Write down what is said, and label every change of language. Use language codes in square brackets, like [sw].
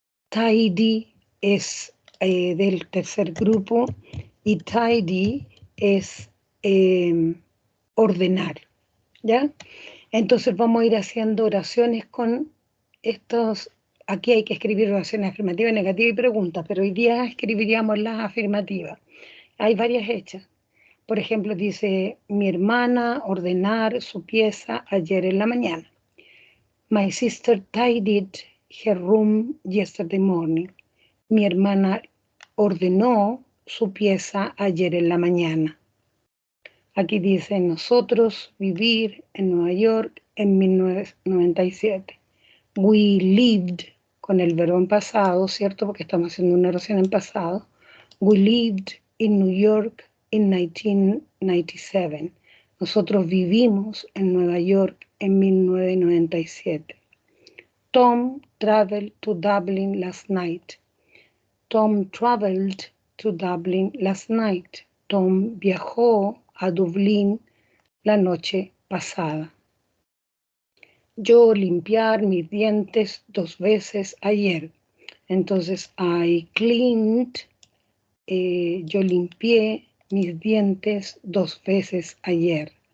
[es] Tidy es del tercer grupo, y tidy es ordenar, ¿ya? Entonces vamos a ir haciendo oraciones con estos aquí hay que escribir oraciones afirmativas, negativas y preguntas, pero hoy día escribiríamos las afirmativas. Hay varias hechas. Por ejemplo, dice, mi hermana ordenar su pieza ayer en la mañana. [en] My sister tidied her room yesterday morning. [es] Mi hermana ordenó su pieza ayer en la mañana. Aquí dice, nosotros vivir en Nueva York en 1997. [en] We lived, [es] con el verbo en pasado, ¿cierto? Porque estamos haciendo una oración en pasado. [en] We lived in New York in 1997. [es] Nosotros vivimos en Nueva York en 1997. [en] Tom traveled to Dublin last night. Tom traveled to Dublin last night. [es] Tom viajó a Dublín la noche pasada. Yo limpiar mis dientes 2 veces ayer. Entonces, [en] I cleaned, [es] yo limpié mis dientes 2 veces ayer.